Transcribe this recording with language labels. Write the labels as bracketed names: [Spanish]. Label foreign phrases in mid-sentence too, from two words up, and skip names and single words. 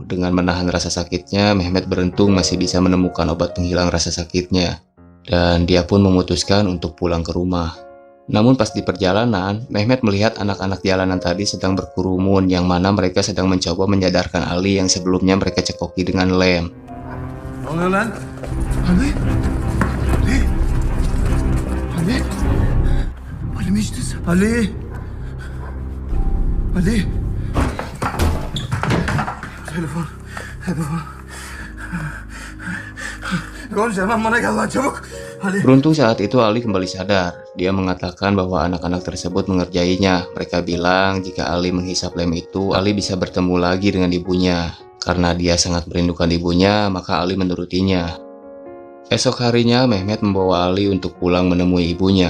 [Indonesian] Dengan menahan rasa sakitnya, Mehmet beruntung masih bisa menemukan obat penghilang rasa sakitnya. Dan dia pun memutuskan untuk pulang ke rumah. Namun pas di perjalanan, Mehmet melihat anak-anak jalanan tadi sedang berkerumun, yang mana mereka sedang mencoba menyadarkan Ali yang sebelumnya mereka cekoki dengan lem. [Turkish] Ne oluyor lan? Hadi. Ali? Ali mi içtin sen? Ali? Ali? Telefon. Gonca hemen bana gel lan çabuk. Ali. [Indonesian] Beruntung saat itu Ali kembali sadar. Dia mengatakan bahwa anak-anak tersebut mengerjainya. Mereka bilang jika Ali menghisap lem itu, Ali bisa bertemu lagi dengan ibunya. Karena dia sangat merindukan ibunya, maka Ali menurutinya. Esok harinya, Mehmet membawa Ali untuk pulang menemui ibunya.